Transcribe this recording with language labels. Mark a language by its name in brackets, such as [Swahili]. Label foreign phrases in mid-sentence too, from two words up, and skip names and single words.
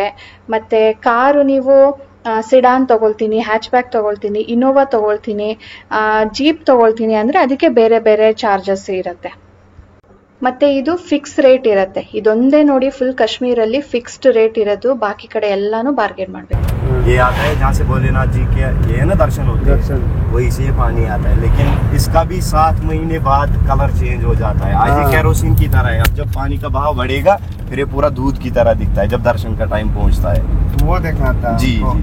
[Kannada] ಮತ್ತೆ ಕಾರು ನೀವು ಸಿಡಾನ್ ತಗೊಳ್ತೀನಿ, ಹ್ಯಾಚ್ ಬ್ಯಾಕ್ ತಗೊಳ್ತೀನಿ, ಇನೋವಾ ತಗೊಳ್ತೀನಿ, ಜೀಪ್ ತಗೊಳ್ತೀನಿ ಅಂದರೆ ಅದಕ್ಕೆ ಬೇರೆ ಬೇರೆ ಚಾರ್ಜಸ್ ಇರುತ್ತೆ. ಮತ್ತೆ ಇದು [English] fix rate [Kannada] ಇರುತ್ತೆ. ಇದೊಂದೇ ನೋಡಿ ಫುಲ್ ಕಾಶ್ಮೀರಲ್ಲಿ [English] fixed rate [Kannada] ಇರೋದು, ಬಾಕಿ ಕಡೆ ಎಲ್ಲಾನು ಬಾರ್ಗೇನ್ ಮಾಡಬೇಕು. [Hindi] ये आता है जहाँ से भोलेनाथ जी के ये ना दर्शन होते हैं, वही से पानी आता है. लेकिन इसका भी 7 महीने बाद [English] colour change [Hindi] हो जाता है. आज ये केरोसिन की तरह है, अब जब पानी का बहाव बढ़ेगा फिर ये पूरा दूध की तरह दिखता है जब दर्शन का टाइम पहुँचता है. वो देखना था जी जी,